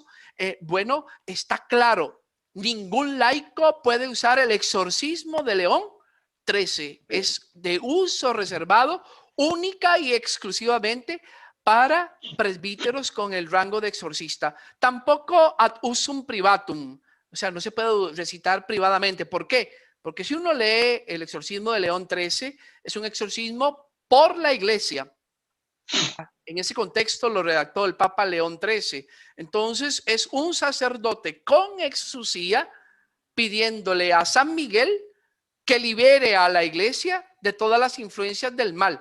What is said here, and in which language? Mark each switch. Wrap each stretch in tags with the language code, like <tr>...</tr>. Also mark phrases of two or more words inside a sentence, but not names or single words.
<es>Bueno, está claro, ningún laico puede usar el exorcismo de León XIII. Es de uso reservado única y exclusivamente para presbíteros con el rango de exorcista.</es> <la>Tampoco ad usum privatum,</la> <es>O sea, no se puede recitar privadamente. ¿Por qué? Porque si uno lee el exorcismo de León XIII, es un exorcismo por la iglesia. En ese contexto lo redactó el Papa León XIII. Entonces es un sacerdote con exusía pidiéndole a San Miguel que libere a la iglesia de todas las influencias del mal.</es>